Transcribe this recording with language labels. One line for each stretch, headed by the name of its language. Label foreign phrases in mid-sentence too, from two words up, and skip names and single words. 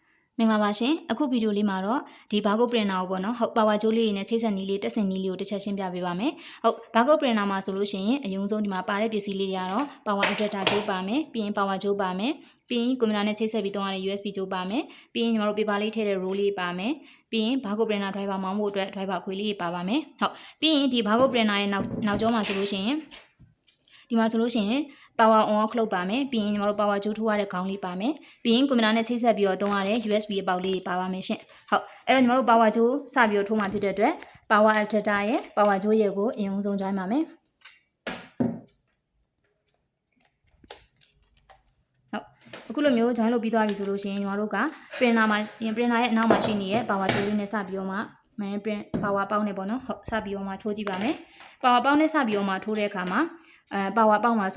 Burmese: မင်္ဂလာပါရှင်အခုဗီဒီယိုလေးမှာတော့ဒီ
English: barcode printer
Burmese: ကိုပေါ့နော်ဟုတ် power ကြိုးလေးနဲ့ချိတ်ဆက်နည်းလေးတက်ဆင်နည်းလေးကိုတစ်ချက်ရှင်းပြပေးပါမယ်ဟုတ်
English: barcode printer
Burmese: မှာဆိုလို့ရှိရင်အရင်ဆုံးဒီမှာပါတဲ့ ပစ္စည်းလေးတွေကတော့
English: power adapter
Burmese: ကြိုးပါမယ်ပြီးရင် power ကြိုးပါမယ်ပြီးရင်ကွန်ပျူတာနဲ့ချိတ်ဆက်ပြီးသုံးရတဲ့ USB ကြိုးပါမယ်ပြီးရင်ညီမတို့ paper လေးထည့်တဲ့ roll လေးပါမယ်ပြီးရင်
English: barcode printer driver
Burmese: မောင်းဖို့အတွက် driver ခွေလေးပါပါမယ်ဟုတ်ပြီးရင်ဒီ
English: barcode printer
Burmese: ရဲ့နောက်ကျောမှာဆိုလို့ရှိရင်ဒီမှာဆိုလို့ရှိရင်
English: power on off
Burmese: လုပ်ပါမယ်ပြီးရင်ညီမတို့ power ကြိုးထိုးရတဲ့ခေါင်းလေးပါမယ်ပြီးရင်ကွန်ပျူတာနဲ့ချိတ်ဆက်ပြီးတော့သုံးရတဲ့ USB အပေါက်လေးပါပါမယ်ရှင်ဟုတ်အဲ့တော့ညီမတို့ power ကြိုးစပြီးတော့ထိုးမှဖြစ်တဲ့အတွက်
English: power adapter
Burmese: ရဲ့ power ကြိုးရဲ့ကိုအရင်ဆုံး join ပါမယ် ဟုတ်အခုလိုမျိုး join လုပ်ပြီးသွားပြီဆိုလို့ရှိရင်ညီမတို့က printer မှာ printer ရဲ့အနောက်မှာရှိနေတဲ့ power ကြိုးလေးနဲ့စပြီးတော့မှ
English: print power
Burmese: ပေါက်နဲ့ပေါ့နော်ဟုတ်စပြီးတော့မှထိုးကြည့်ပါမယ် power ပေါက်နဲ့စပြီးတော့မှထိုးတဲ့အခါမှာpower ပေါက်မှာ